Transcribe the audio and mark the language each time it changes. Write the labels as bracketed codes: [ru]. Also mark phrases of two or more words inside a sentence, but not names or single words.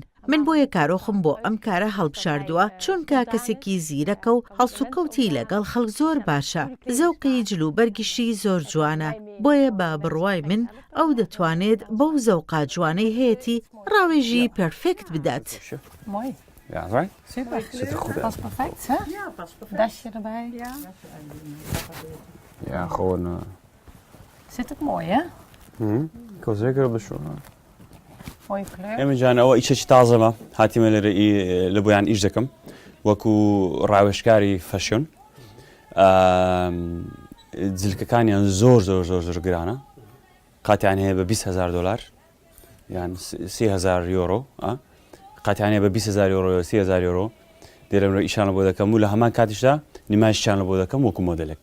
[ckb] من بۆیە کارۆخم بۆ ئەم کارە هەڵبشاردووە چونکە کەسێکی زیرەکە و هەڵسوکەوتی لەگەڵ خەڵک زۆر باشە زەوقی جلوبەرگیشی زۆر جوانە بۆیە بە بڕوای من ئەو دەتوانێت بەو زەوقا جوانەی هەیەی ڕاوێژی پەرفێکت بدات. [nl] Ja, right? Super. Zit er goed uit. Past perfect, hè? Ja, past perfect. Dasje erbij. Ja. Ja, gewoon... Zit ook mooi, hè? Ik wil zeker op de show. Mooie kleur. [ckb] ئێمە جان ئەوە ئیشێکی تازەمە هاتیمە لە بۆیان ئیش دەکەم وەکو ڕاوێژکاری فەشن جلکەکانیان زۆر زۆر زۆر زۆر گرانە قاتیان هەیە بە 20,000 دلار یان 30,000 یۆرۆ قاتیان هەیە بە 20,000 یۆرۆ 30,000 یۆرۆ دێرەمرە ئیشانە بۆ دەکەم و لە هەمان کاتیشدا نیمایشیانە بۆ دەکەم وەکو مۆدلێک